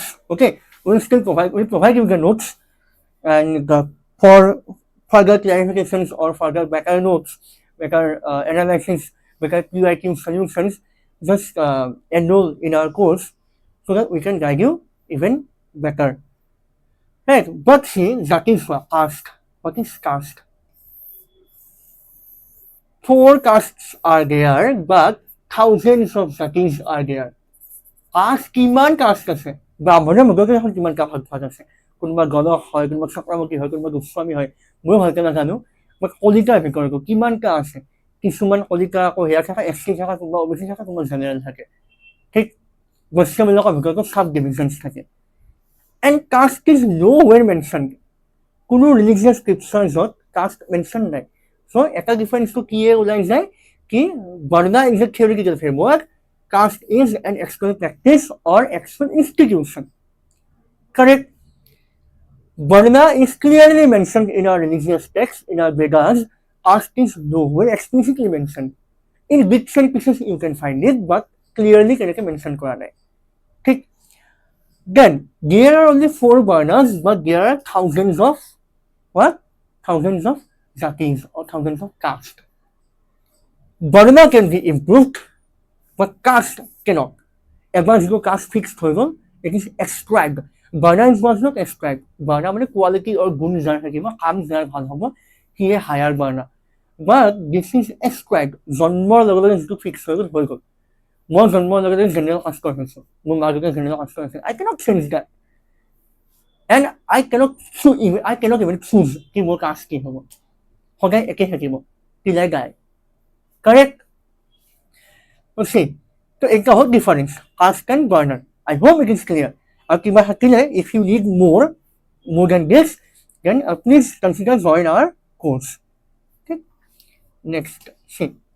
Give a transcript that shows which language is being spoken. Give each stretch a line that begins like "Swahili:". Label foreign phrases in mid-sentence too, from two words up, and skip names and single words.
English: Okay, we'll provide you the notes, and for further clarifications or further better notes, better analysis, better PYQ solutions, just enroll in our course so that we can guide you even better. Right, but see, that is caste. What is caste? 4 castes are there, but thousands of jatis are there.
Assamese: Caste কিমান কাষ্ট আছে, ব্ৰাহ্মণৰ মধ্যতে এখন কিমান ভাগ আছে, কোনোবা গলক হয়, কোনোবা চক্ৰৱৰ্তী হয়, কোনোবা গোস্বামী হয়, মই ভালকে নাজানো, বাট কলিতাৰ ভিতৰত কিমানটা আছে, কিছুমান কলিতা আকৌ হেয়া থাকে, এছটি থাকে, কোনোবা অবিচি থাকে, কোনোবা জেনেৰেল থাকে, ঠিক বৈশ্যবিলাকৰ ভিতৰতো
English: sub divisions
Assamese: থাকে।
English: And caste is nowhere mentioned.
Assamese: কোনো
English: religious scripturesত caste mention
Assamese: নাই। So এটা ডিফাৰেন্সটো কি ওলাই যায় কি,
English: varna is a theoretical framework, caste is an actual practice or actual institution. Correct. Varna is clearly mentioned in our religious texts, in our Vedas. Caste is nowhere explicitly mentioned. In bits and pieces you can find it, but clearly can mention
Assamese: কৰা নাই.
English: Okay. Then there are only 4 Varnas, but there are thousands of what? Thousands of jatis or thousands of castes. Varna can be improved, but caste cannot.
Assamese: Ever যিটো
English: caste fixed
Assamese: হৈ গ'ল,
English: it is ascribed. Varna was not ascribed. Varna মানে quality or
Assamese: গুণ যাৰ থাকিব, কাম যাৰ ভাল হ'ব, সিয়ে
English: higher Varna. But this is ascribed.
Assamese: জন্মৰ লগে লগে যিটো fix হৈ গ'ল। মই জন্মৰ লগে লগে
English: general caste
Assamese: হৈছোঁ। মোৰ মা দেউতা
English: general caste
Assamese: হৈছে।
English: I cannot change that. And I cannot even choose
Assamese: কি মোৰ caste কি হ'ব। সদায় একে থাকিব।
English: till I die. Correct? Okay. So it's a whole difference. Caste and Varna. I hope it is clear. If you need more than this, then please consider join our course. Okay. Next. See.